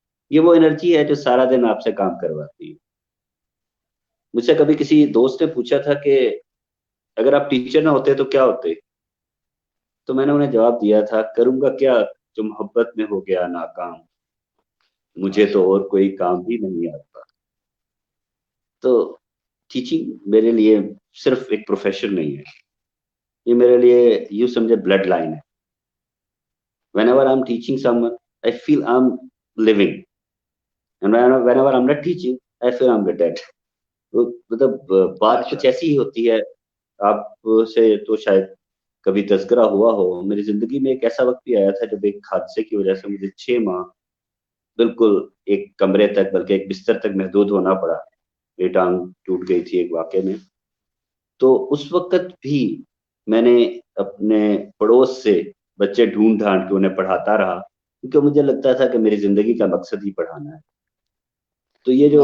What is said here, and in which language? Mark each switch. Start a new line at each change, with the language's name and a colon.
Urdu: یہ وہ انرجی ہے جو سارا دن آپ سے کام کرواتی ہے. مجھ سے کبھی کسی دوست نے پوچھا تھا کہ اگر آپ ٹیچر نہ ہوتے تو کیا ہوتے، تو میں نے انہیں جواب دیا تھا، کروں گا کیا جو محبت میں ہو گیا ناکام، مجھے تو اور کوئی کام بھی نہیں آتا. تو ٹیچنگ میرے لیے صرف ایک پروفیشن نہیں ہے، یہ میرے لیے یوں سمجھے بلڈ لائن ہے.
English: whenever I'm teaching someone I feel I'm living, and whenever I'm not teaching I feel I'm dead.
Urdu: مطلب بات ماشاء کچھ ایسی ہی ہوتی ہے. آپ سے تو شاید کبھی تذکرہ ہوا ہو، میری زندگی میں ایک ایسا وقت بھی آیا تھا جب ایک حادثے کی وجہ سے مجھے 6 ماہ بالکل ایک کمرے تک بلکہ ایک بستر تک محدود ہونا پڑا. میری ٹانگ ٹوٹ گئی تھی ایک واقعے میں. تو اس وقت بھی میں نے اپنے پڑوس سے بچے ڈھونڈ ڈھانڈ کے انہیں پڑھاتا رہا، کیونکہ مجھے لگتا تھا کہ میری زندگی کا مقصد ہی پڑھانا ہے. تو یہ جو